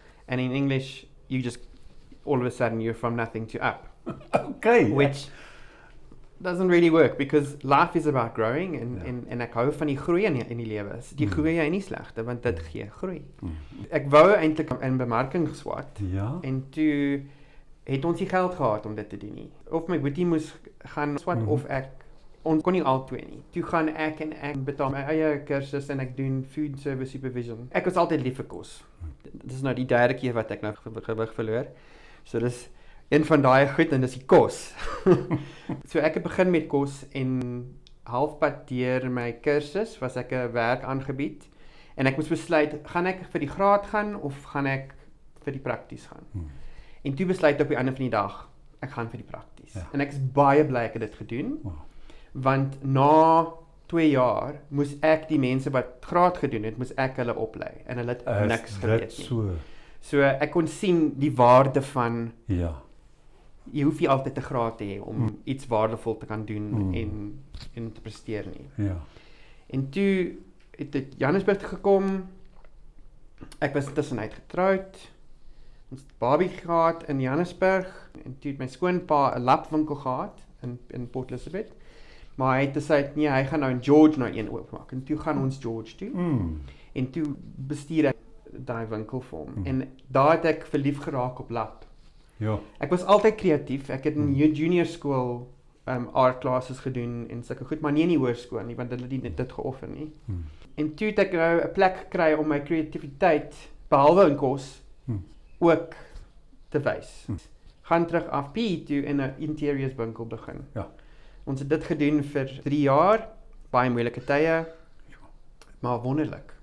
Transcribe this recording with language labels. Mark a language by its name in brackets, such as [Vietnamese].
[English] And in English, you just, all of a sudden, you're from nothing to up. Okay. Which doesn't really work because life is about growing [Afrikaans] en ek hou van die groei in die lewe. Die groei jy nie slegte want dit gee groei. Ek wou eintlik in bemarking geswat en toe het ons nie geld gehad om dit te doen nie. Of my boetie moes gaan swat of ons kon nie al twee nie. Toe gaan ek betaal my eie kursus en ek doen food service supervision. Ek was altyd lief vir kos. Dit is nou die derde keer wat ek nou gewig verloor. So dis een van daai goed en dis die kos. So ek het begin met kos en halfpad deur my kursus was ek 'n werk aangebied en ek moes besluit, gaan ek vir die graad gaan of gaan ek vir die prakties gaan? En toe besluit op die einde van die dag, ek gaan vir die prakties. En ek is baie bly ek het dit gedoen, want na 2 jaar moes ek die mense wat graad gedoen het, moes ek hulle oplei en hulle het niks geweet nie. So ek kon sien die waarde van jy hoef nie altyd 'n graad te hê om iets waardevol te kan doen en te presteer nie. En toe het ek Johannesburg gekom. Ek was tussenuit getroud. Ons het babie gehad in Johannesburg en toe het my skoonpa 'n lapwinkel gehad in Port Elizabeth. Maar hy het gesê nee, hy gaan nou in George nou een oopmaak. En toe gaan ons George toe. En toe bestuur ek daai winkel vir hom. En daar het ek verlief geraak op lap. Ek was altyd kreatief. Ek het in junior skool art classes gedoen en sulke goed, maar nie in die hoërskool nie, want hulle het nie dit geoffer nie. En toe het ek nou 'n plek gekry om my kreatiwiteit, behalwe in kos, ook te wys. Gaan terug af PE toe in 'n interiors winkel begin. Ons het dit gedoen vir 3 jaar, baie moeilike tye, maar wonderlik.